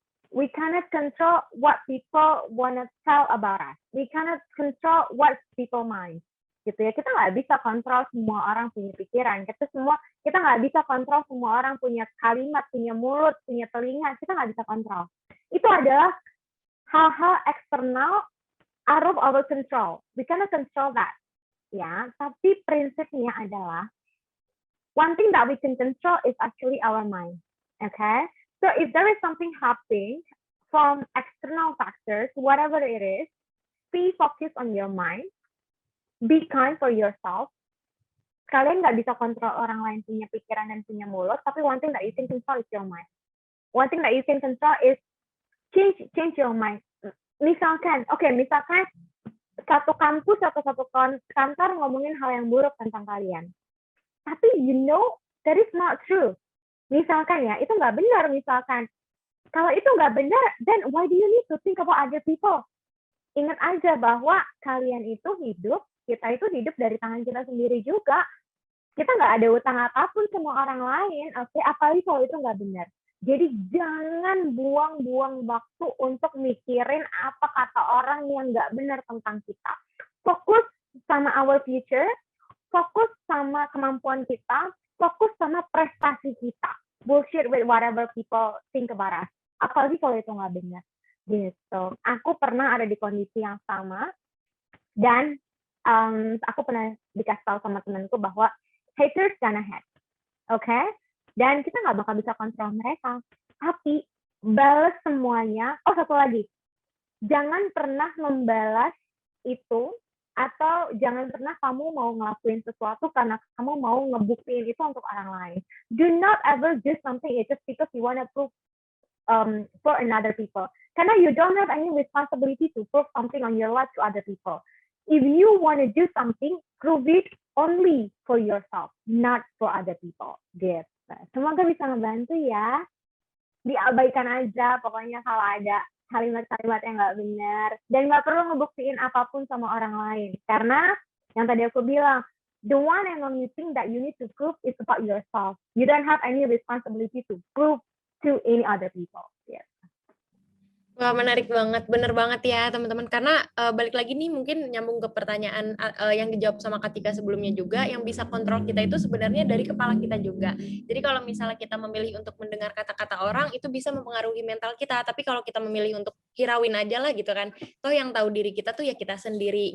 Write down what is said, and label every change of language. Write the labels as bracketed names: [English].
[English] We cannot control what people wanna tell about us. We cannot control what people mind. [Indonesian] Gitu ya, kita nggak bisa kontrol semua orang punya pikiran. Kita nggak bisa kontrol semua orang punya kalimat, punya mulut, punya telinga. Kita nggak bisa kontrol. Itu adalah hal-hal eksternal [English] out of our control. We cannot control that. [Indonesian] Ya, tapi prinsipnya adalah [English] one thing that we can control is actually our mind. Okay? So if there is something happening from external factors, whatever it is, be focused on your mind, be kind for yourself. [Indonesian] Kalian nggak bisa kontrol orang lain punya pikiran dan punya mulut, tapi [English] one thing that you can control is your mind. One thing that you can control is change your mind. [Indonesian] Misalkan satu kampus atau satu kantor ngomongin hal yang buruk tentang kalian. Tapi [English] that is not true. [Indonesian] Misalkan ya, itu nggak benar misalkan. Kalau itu nggak benar, [English] then why do you need to think about other people? [Indonesian] Ingat aja bahwa kalian itu kita itu hidup dari tangan kita sendiri juga. Kita nggak ada utang apapun sama orang lain, apalagi kalau itu nggak benar. Jadi jangan buang-buang waktu untuk mikirin apa kata orang yang nggak benar tentang kita. Fokus sama [English] our future, [Indonesian] fokus sama kemampuan kita, fokus sama prestasi kita. [English] Bullshit with whatever people think about us. [Indonesian] Apalagi kalau itu nggak benar. Gitu. Aku pernah ada di kondisi yang sama dan aku pernah dikasih tahu sama temanku bahwa [English] haters gonna hate, [Indonesian] oke? Dan kita nggak bakal bisa kontrol mereka. Tapi balas semuanya. Oh, satu lagi, jangan pernah membalas itu atau jangan pernah kamu mau ngelakuin sesuatu karena kamu mau ngebuktiin itu untuk orang lain. [English] Do not ever do something just because you wanna prove for another people. [Indonesian] Karena [English] you don't have any responsibility to prove something on your life to other people. If you want to do something, prove it only for yourself, not for other people. [Indonesian] Gitu. Semoga bisa ngebantu ya. Diabaikan aja, pokoknya kalau ada kalimat-kalimat yang nggak benar. Dan nggak perlu ngebuktiin apapun sama orang lain. Karena yang tadi aku bilang, [English] the one and only thing that you need to prove is about yourself. You don't have any responsibility to prove to any other people. Yeah. [Indonesian] Wah, menarik banget, bener banget ya teman-teman. Karena balik lagi nih mungkin nyambung ke pertanyaan yang dijawab sama Katika sebelumnya juga, yang bisa kontrol kita itu sebenarnya dari kepala kita juga. Jadi kalau misalnya kita memilih untuk mendengar kata-kata orang, itu bisa mempengaruhi mental kita. Tapi kalau kita memilih untuk hirauin aja lah gitu kan, toh yang tahu diri kita tuh ya kita sendiri.